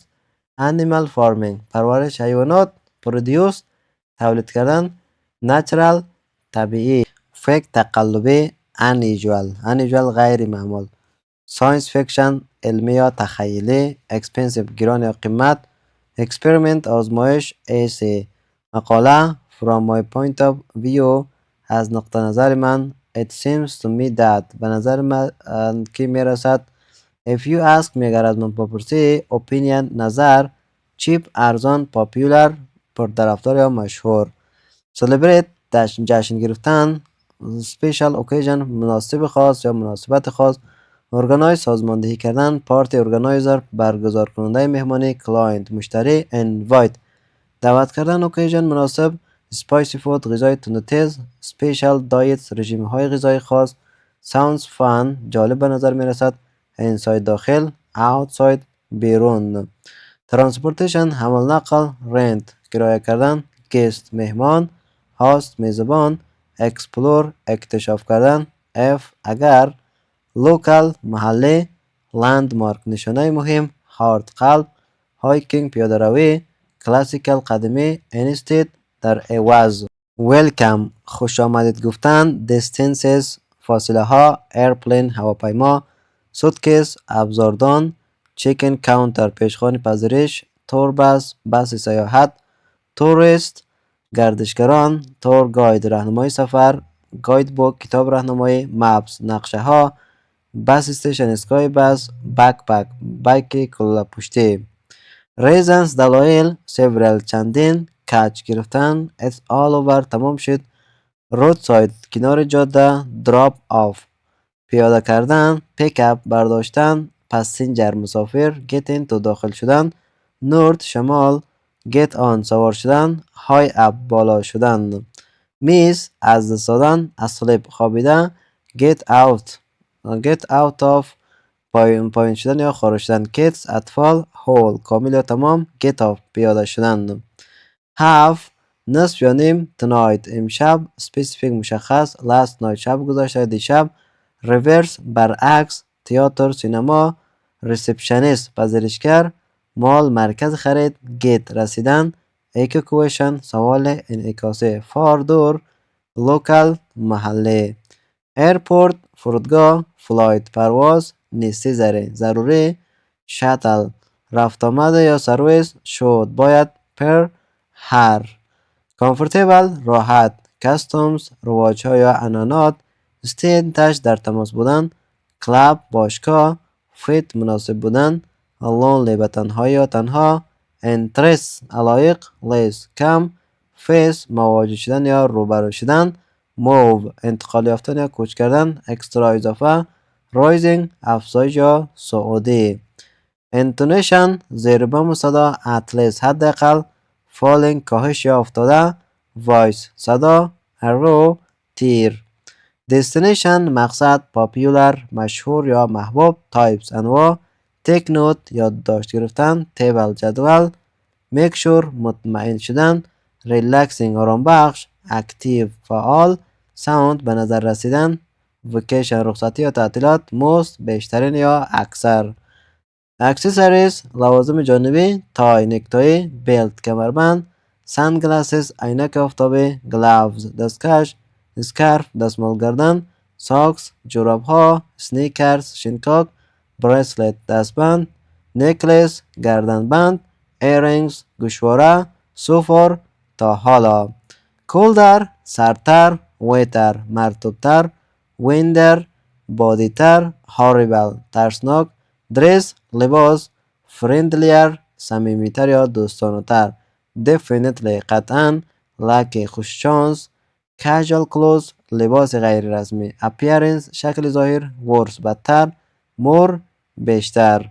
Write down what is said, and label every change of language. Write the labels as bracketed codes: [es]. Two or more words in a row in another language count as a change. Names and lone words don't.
[en] animal farming [fa] پرورش حیوانات. produce تولید کردن. natural طبیعی. fake تقلبی. unusual غیر معمول. [en] science fiction [fa] علمی یا تخیلی. expensive گران یا قیمت. experiment آزمایش. essay مقاله. [en] from my point of view [fa] از نقطه نظر من. [en] it seems to me that [fa] به نظر من که می رسد. [en] if you ask me [fa] اگر از من بپرسی. [en] opinion نظر. [fa] cheap ارزان. popular پرطرفدار یا مشهور. celebrate جشن گرفتن. [en] special occasion [fa] مناسب خاص یا مناسبت خاص. organize سازماندهی کردن. [en] party organizer [fa] برگزار کننده مهمانی. client مشتری. invite دعوت کردن. occasion مناسب. [en] spicy food [fa] غذای تند و تیز. [en] special diets [fa] رژیم های غذایی خاص. [en] sounds fun [fa] جالب به نظر می رسد. inside داخل. outside بیرون. transportation حمل نقل. rent کرایه کردن. guest مهمان. host میزبان. explore اکتشاف کردن. if اگر. local محلی. landmark نشانه مهم. heart قلب. hiking پیاده روی. classical قدیمی. instead در عوض. welcome خوش آمدید گفتن. distances فاصله ها. airplane هواپیما. suitcase ابزاردان. [en] chicken counter [fa] پیشخوان پذیرش. [en] tour bus [fa] بس سیاحت. tourist گردشگران. [en] tour guide [fa] راهنمای سفر. [en] guide book [fa] کتاب راهنمایی. maps نقشه ها. [en] bus station [fa] اسکای بس. backpack بایک کلاه پشتی. reasons دلایل. several چندین. catch گرفتن. [en] it's all over [fa] تمام شد. roadside کنار جاده. [en] drop off [fa] پیاده کردن. [en] pick up [fa] برداشتن. passenger مسافر. [en] get into [fa] داخل شدن. north شمال. [en] get on [fa] سوار شدن. [en] high up [fa] بالا شدن. miss از دست دادن. asleep خوابیده. [en] get out of [fa] پایین شدن یا خارج شدن. kids اطفال. whole کامل یا تمام. [en] get off [fa] پیاده شدن. have نصف یا نیم. tonight امشب. specific مشخص. [en] last night [fa] شب گذشته دیشب. reverse برعکس. تئاتر سینما. receptionist پذیرشگر. مال مرکز خرید. get رسیدن. [en] echo question [fa] سوال انعکاسه. far دور. local محله. airport فرودگاه. flight پرواز. necessary ضروری. shuttle رفت آمد یا سرویس. should باید. per هر. comfortable راحت. customs رواج‌ها یا عنعنات. [en] stay in touch [fa] در تماس بودن. club باشگاه. fit مناسب بودن. lonely به تنهایی یا تنها. interest علایق. less کم. face مواجه شدن یا روبرو شدن. move انتقال یافتن یا کوچ کردن. extra اضافه. rising افزایش یا صعودی. intonation زیر بم صدا. [en] at least حداقل. [fa] falling کاهش یا افتاده. voice صدا. arrow تیر. destination مقصد. popular مشهور یا محبوب. types انواع. [en] take note [fa] یادداشت گرفتن. table جدول. [en] make sure [fa] مطمئن شدن، relaxing آرام بخش، active فعال، sound به نظر رسیدن، vacation رخصتی یا تعطیلات، most بیشترین یا اکثر. accessories لوازم جانبی، تای نکتای، بیلت کمربند، sunglasses عینک آفتابی، gloves دستکش، scarf دستمال گردن، socks جوراب ها، sneakers شنکاک، bracelet دستبند، necklace گردنبند، earrings گوشواره، [en] so far [fa] تا حالا. colder سردتر، wetter مرطوبتر، winter بادیتر، horrible ترسناک، dress لباس، friendlier صمیمیتر یا دوستانه‌تر، definitely قطعاً، lucky خوش شانس، [en] casual clothes [fa] لباس غیر رسمی، appearance شکل ظاهر، worse بدتر، more بیشتر.